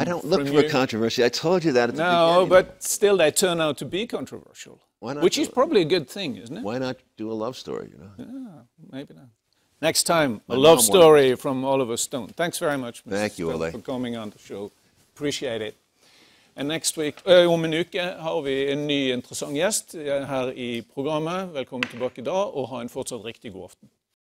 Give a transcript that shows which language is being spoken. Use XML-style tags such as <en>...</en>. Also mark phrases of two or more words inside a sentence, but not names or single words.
<en>I don't look for a controversy. I told you that at the beginning. No, but still they turn out to be controversial. Why not? Which is probably a good thing, isn't it? Why not do a love story, Yeah, maybe not. Next time, a love story from Oliver Stone. Thanks very much, Mr. Thank you, Ole. For coming on the show. Appreciate it. And next week,</en> <no>om en uke har vi en ny interessant gjest her i programmet. Velkommen tilbake da, og ha en fortsatt riktig god aften.</no>